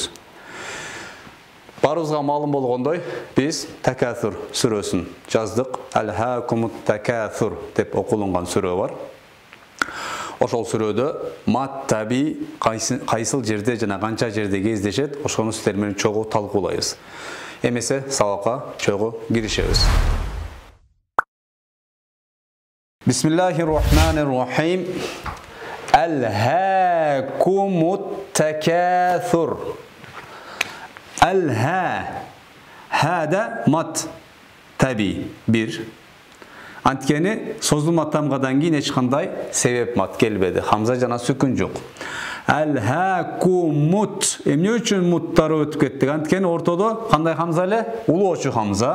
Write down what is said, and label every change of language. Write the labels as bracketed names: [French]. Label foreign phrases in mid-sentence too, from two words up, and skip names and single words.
[Kyrgyz] Барыбызга маалым болгондой, биз Такасур сүрөсүн жаздык. Аль-Хакумут Такасур деп окулунган сүрө бар. Ошол сүрөдө мат таби кайсыл жерде жана канча жерде кездешет, ошону сиздер менен чогуу талкуулайбыз. Эмесе сабакка чогуу киришебиз. [Arabic] بسم الله الرحمن الرحيم. ألهاكم التكاثر. [Kyrgyz] Аль-Ха. Хада мат таби бир. Анткени созулма тамгадан кийин эч кандай себеп мат келбеди. Хамза жана сүкүн жок. Аль-Хакумут. Эмне үчүн муттары өтүп кеттик? Анткени ортодо кандай хамза эле? Улуучу хамза.